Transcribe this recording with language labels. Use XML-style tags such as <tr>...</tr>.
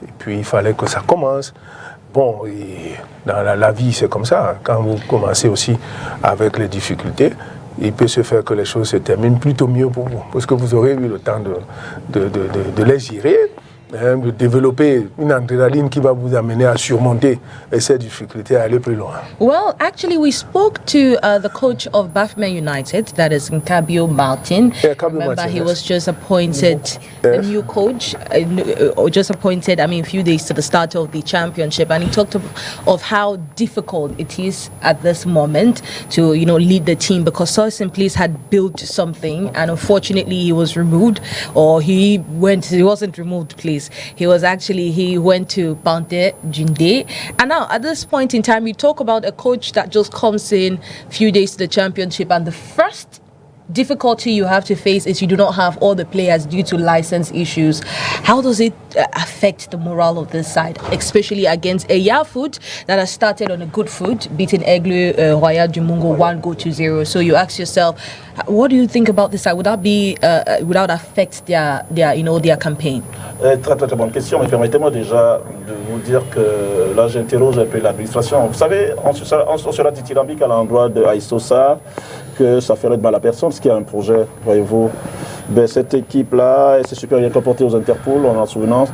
<fr>Et puis il fallait que ça commence. Et dans la vie, c'est comme ça. Quand vous commencez aussi avec les difficultés, il peut se faire que les choses se terminent plutôt mieux pour vous, parce que vous aurez eu le temps de les gérer. De développer une adrénaline qui va vous amener à surmonter ces difficultés, à aller plus loin.</fr> <en>Well, actually, we spoke to the coach of Bafokeng United, that is Nkabio Martin. Yeah, Remember, he was just appointed a new coach, just appointed, a few days to the start of the championship, and he talked of how difficult it is at this moment to, lead the team, because Soy Simplis had built something, and unfortunately, he was removed, or he wasn't removed, please. He went to Pante Jinde. And now, at this point in time, you talk about a coach that just comes in a few days to the championship, and the first difficulty you have to face is you do not have all the players due to license issues. How does it affect the morale of this side, especially against a Yafoot that has started on a good foot, beating Aigle Royal du Mungo 1-0? So you ask yourself, what do you think about this side? Would that be would that affect their campaign?</en> <fr>Très très bonne question, mais permettez-moi déjà de vous dire que là j'interroge un peu l'administration. Vous savez, on sera dithyrambique à l'endroit de Aïssosa que ça ferait de mal à personne, ce qui est un projet, voyez-vous. Ben, cette équipe-là, elle s'est super bien comportée aux Interpol, on a souvenance.</fr>